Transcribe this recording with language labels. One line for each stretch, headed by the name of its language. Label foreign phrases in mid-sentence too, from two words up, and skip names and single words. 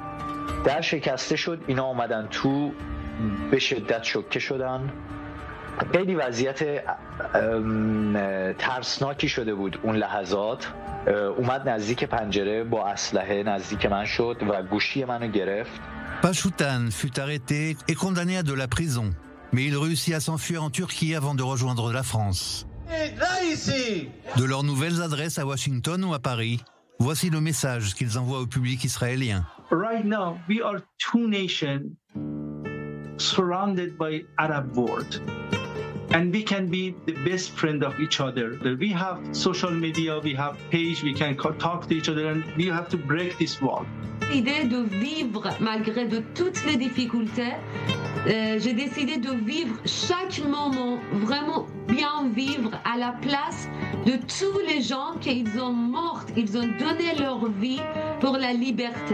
Persian: در شکسته شد، اینا اومدن تو، به شدت شوکه شدن. خیلی وضعیت ترسناکی شده بود اون لحظات. اومد نزدیک پنجره با اسلحه نزدیک من شد و گوشی منو گرفت.
French: Pachoutan fut arrêté et condamné à de la prison, mais il réussit à s'enfuir en Turquie avant de rejoindre la France. De leurs nouvelles adresses à Washington ou à Paris, voici le message qu'ils envoient au public israélien.
English: Right now, we are two nations surrounded by Arab world. And we can be the best friend of each other. We have social media, we have page, we can talk to each other, and we have to break this wall.
French: L'idée de vivre malgré de toutes les difficultés, j'ai décidé de vivre chaque moment, vraiment bien vivre à la place de tous les gens qu'ils ont morts, ils ont donné leur vie pour la liberté.